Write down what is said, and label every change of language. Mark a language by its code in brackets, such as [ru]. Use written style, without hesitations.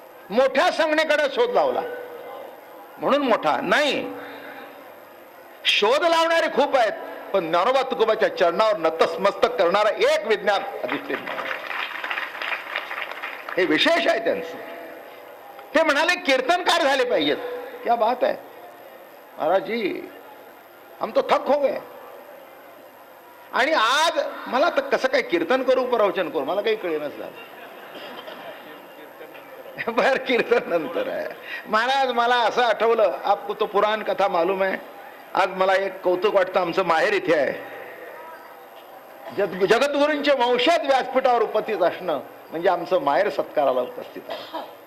[mr] मोठ्या संज्ञेकडे शोध लावला म्हणून मोठा नाही. शोध लावणारे खूप आहेत, पण ज्ञानोबा तुकोबाच्या चरणावर नतमस्तक करणारा एक विज्ञान अधिष्ठित नाही. हे विशेष आहे त्यांचं. ते म्हणाले कीर्तनकार झाले पाहिजेत. [hi] क्या बात है महाराज जी, हम तो थक हो गए. [mr] आणि आज मला तर कसं काय कीर्तन करू प्रवचन करू मला काही कळेनच झालं. बर, कीर्तन नंतर आहे. महाराज मला असं आठवलं, [hi] आपको तो पुराण कथा मालूम है. [mr] आज मला एक कौतुक वाटतं, आमचं माहेर इथे आहे. जगद्गुरूंचे वंशज व्यासपीठावर उपस्थित असणं म्हणजे आमचं माहेर सत्काराला उपस्थित आहे.